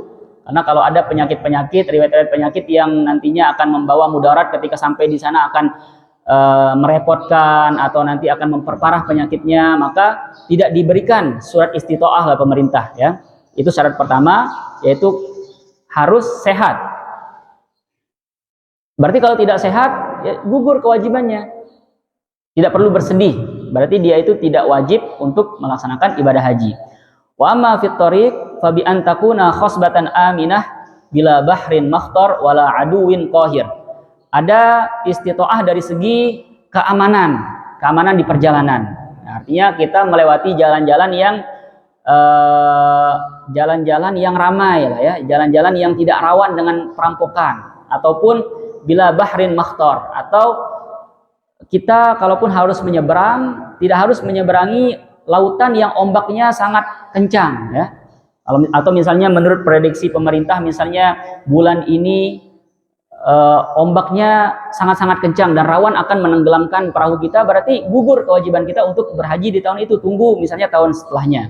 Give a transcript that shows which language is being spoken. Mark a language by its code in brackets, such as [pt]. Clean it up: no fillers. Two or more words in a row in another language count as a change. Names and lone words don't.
[id] Karena kalau ada penyakit-penyakit, riwayat-riwayat penyakit yang nantinya akan membawa mudarat ketika sampai di sana akan merepotkan atau nanti akan memperparah penyakitnya, maka tidak diberikan surat istita'ah oleh pemerintah. Ya, itu syarat pertama, yaitu harus sehat. Berarti kalau tidak sehat, ya gugur kewajibannya. Tidak perlu bersedih. Berarti dia itu tidak wajib untuk melaksanakan ibadah haji. [ar] وأما في الطريق ف بأن تكون خصبة آمنة بلا بحر مخطر ولا عدو قاهر. [id] Ada istita'ah dari segi keamanan di perjalanan. Nah, artinya kita melewati jalan-jalan yang ramai lah ya, jalan-jalan yang tidak rawan dengan perampokan, ataupun [ar] بلا بحر مخطر, [id] atau kita kalaupun harus menyeberang, tidak harus menyeberangi lautan yang ombaknya sangat kencang ya. Atau misalnya menurut prediksi pemerintah, misalnya bulan ini ombaknya sangat-sangat kencang dan rawan akan menenggelamkan perahu kita, berarti gugur kewajiban kita untuk berhaji di tahun itu, tunggu misalnya tahun setelahnya.